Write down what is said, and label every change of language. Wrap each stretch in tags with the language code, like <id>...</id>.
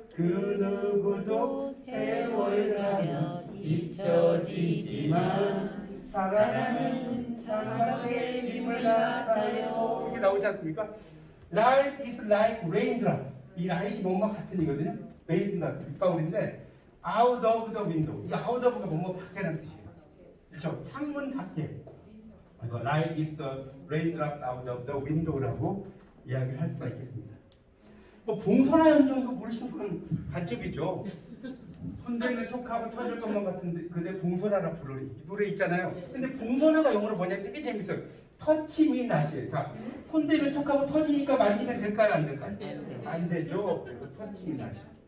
<ko>그 누구도 세월 가면 잊혀지지만 사랑은 창밖의 빗물 같아요. 이렇게 나오지 않습니까?</ko> <en>Life is like raindrops.</en> <ko>이 라인이 뭔가 같은 이거든요.</ko> <en>raindrops,</en> <ko>빗방울인데</ko> <en>out of the window.</en> <ko>이 out of가 뭔가 밖에라는 뜻이에요. 그렇죠? 창문 밖에. 그래서</ko> <en>life is the raindrops out of the window</en> <ko>라고 이야기를 할 수가 있겠습니다. 뭐 봉선화 연주도 모르시는 분은 간첩이죠. 손대면 촉하고 터질 것만 같은데 근데 봉선화라 부르니 이 노래 있잖아요. 근데 봉선화가 영어로 뭐냐 되게 재밌어요. 터치미 나시. 자, 손대면 촉하고 터지니까 만지면 될까요 안 될까요? 안 되죠. 그래서 터치미 나시.</ko>